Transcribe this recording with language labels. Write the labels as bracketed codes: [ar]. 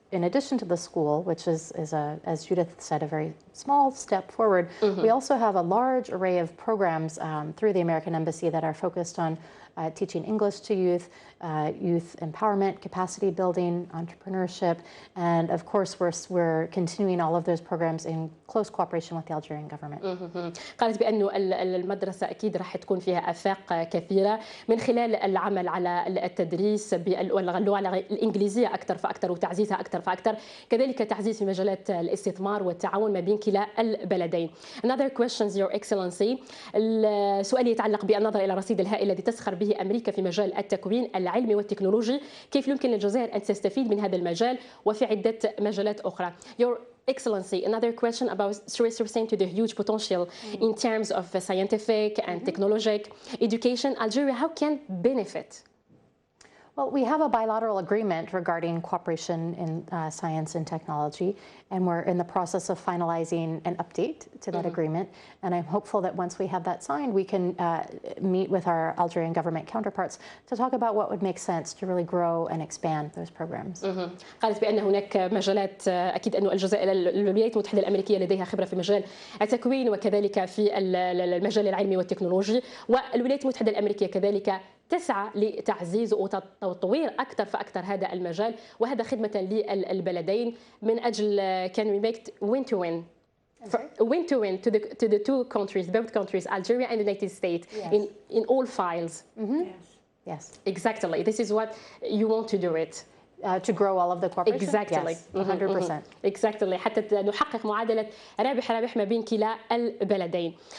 [en] In addition to the school, which is as Judith said, a very small step forward, we also have a large array of programs through the American Embassy that are focused on teaching English to youth, youth empowerment, capacity building, entrepreneurship, and of course we're continuing all of those programs in close cooperation with the Algerian government. [ar] قالت بأنه المدرسة أكيد راح تكون فيها آفاق كثيرة من خلال العمل على التدريس باللغة الإنجليزية أكثر فأكثر وتعزيزها أكثر فأكثر، كذلك تعزيز في مجالات الاستثمار والتعاون ما بين كلا البلدين. [en] Another questions, Your Excellency. [ar] السؤال يتعلق بالنظر إلى الرصيد الهائل الذي تسخر به أمريكا في مجال التكوين العلمي والتكنولوجي، كيف يمكن للجزائر أن تستفيد من هذا المجال وفي عدة مجالات أخرى؟ [en] Your Excellency, another question about stressing to the huge potential in terms of scientific and technological education. Algeria, how can benefit? Well, we have a bilateral agreement regarding cooperation in science and technology, and we're in the process of finalizing an update to that agreement. And I'm hopeful that once we have that signed, we can meet with our Algerian government counterparts to talk about what would make sense to really grow and expand those programs. [ar] قالت بأن هناك مجالات أكيد أن الولايات المتحدة الأمريكية لديها خبرة في مجال التكوين وكذلك في المجال العلمي والتكنولوجي، والولايات المتحدة الأمريكية كذلك تسعى لتعزيز وتطوير أكثر فأكثر هذا المجال، وهذا خدمة للبلدين من أجل [en] can we make win-to-win. Win-to-win to the two countries, both countries, Algeria and the United States, yes. in all files. Yes. Exactly. This is what you want to do it. To grow all of the cooperation? Exactly. Yes, 100%. Exactly. [ar] حتى نحقق معادلة رابح ما بين كلا البلدين.